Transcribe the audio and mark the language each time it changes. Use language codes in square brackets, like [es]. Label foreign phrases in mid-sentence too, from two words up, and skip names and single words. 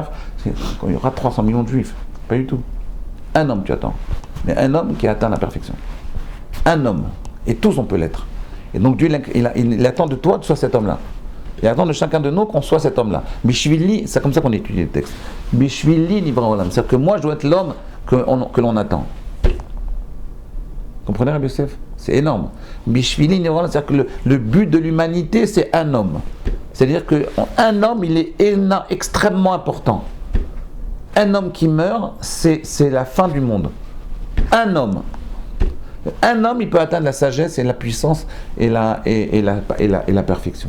[fr] C'est quand il y aura 300 millions de juifs. Pas du tout. Un homme, tu attends. Mais un homme qui atteint la perfection. Un homme. Et tous, on peut l'être. Et donc Dieu, il attend de toi que tu sois cet homme-là. Il attend de chacun de nous qu'on soit cet homme-là. Bishvili, c'est comme ça qu'on étudie le texte. [he] בשבילי נברא עולם. [fr] C'est-à-dire que moi, je dois être l'homme que l'on attend. Comprenez, Rabbi Yosef? C'est énorme. [he] בשבילי נברא עולם, [fr] c'est-à-dire que le but de l'humanité, c'est un homme. C'est-à-dire qu'un homme, il est extrêmement important. Un homme qui meurt, c'est la fin du monde. Un homme. Un homme, il peut atteindre la sagesse et la puissance et la perfection.